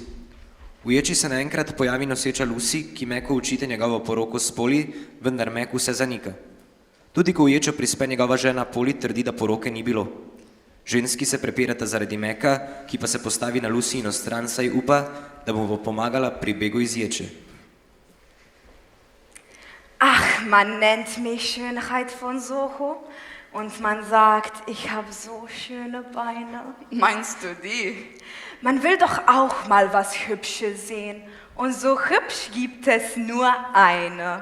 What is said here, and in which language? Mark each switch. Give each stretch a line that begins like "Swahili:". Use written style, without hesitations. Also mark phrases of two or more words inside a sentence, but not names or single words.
Slovenian: V ječi se naenkrat pojavi noseča Lucy, ki Macu učite njegovo poroko s Polly, vendar Mac vse zanika. Tudi ko v ječo prispe njegova žena Polly, trdi, da poroke ni bilo. Ženski se prepirata zaradi Maca, ki pa se postavi na Lucyino stran, saj upa, da mu bo pomagala pri begu iz ječe.
German: Ach, man nennt mich Schönheit von Soho und man sagt, ich habe so schöne Beine. Meinst du die? Man will doch auch mal was Hübsches sehen. Und so hübsch gibt es nur eine.